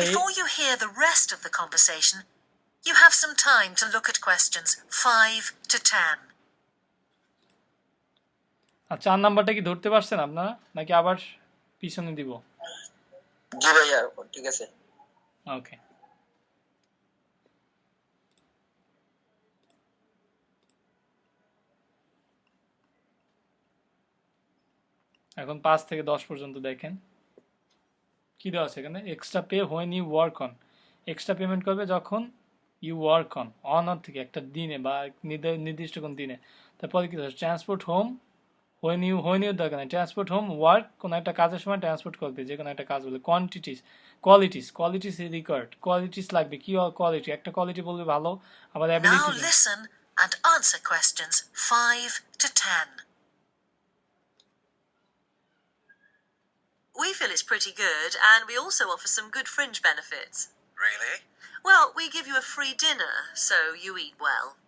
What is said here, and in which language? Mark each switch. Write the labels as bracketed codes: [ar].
[en] Before you hear the rest of the conversation, you have some time to look at questions 5 to 10. [bn] আর 4 নাম্বারটা কি ধরতে পারছেন আপনারা, নাকি আবার পিছনে দিব? জি ভাইয়া, ঠিক আছে। ওকে, এখন 5 থেকে 10 পর্যন্ত দেখেন কি দেওয়া আছে এখানে। [en] extra pay when you work on, [bn] extra payment করবে যখন ইউ ওয়ার্ক অন থেকে একটা দিনে বা নির্দিষ্ট কোন দিনে। তারপরে কি [en] transport home, when you [bn] দরকার নেই, ট্রান্সপোর্ট হোম ওয়ার্ক, কোনো একটা কাজের সময় ট্রান্সপোর্ট করবে, যে কোনো একটা কাজ বলে। কোয়ালিটিস রিকোয়ার্ড, কোয়ালিটিস লাগবে, কি কোয়ালিটি, একটা কোয়ালিটি বলবে ভালো, আবার [en] Now ability. listen and answer questions 5 to 10. We feel it's pretty good, and we also offer some good fringe benefits. Really? Well, we give you a free dinner, so you eat well.